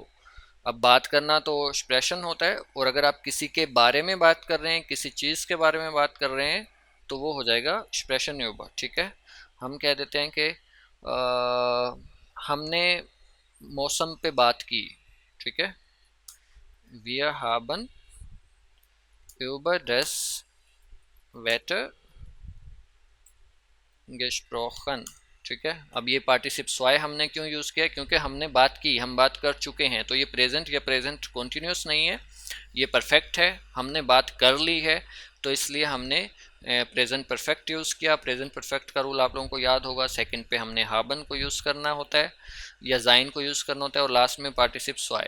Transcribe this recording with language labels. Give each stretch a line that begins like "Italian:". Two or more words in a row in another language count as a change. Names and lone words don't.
Hindi: अब बात करना तो एक्सप्रेशन होता है, और अगर आप किसी के बारे में बात कर रहे हैं, किसी चीज़ के बारे में बात कर रहे हैं, तो वो हो जाएगा एक्सप्रेशन यूबर। ठीक है, हम कह देते हैं कि हमने मौसम पे बात की। ठीक है,
German: wir haben über das Wetter gesprochen।
Hindi: ठीक है, अब ये पार्टिसिप्स वाई हमने क्यों यूज़ किया, क्योंकि हमने बात की, हम बात कर चुके हैं। तो ये प्रेजेंट या
English: present continuous
Hindi: नहीं है, ये परफेक्ट है, हमने बात कर ली है, तो इसलिए हमने
English: present perfect
Hindi: यूज़ किया।
English: present perfect
Hindi: का रूल आप लोगों को याद होगा, सेकंड पे हमने हाबन को यूज़ करना होता है या जाइन को यूज़ करना होता है, और लास्ट में पार्टिसिप्स वाई।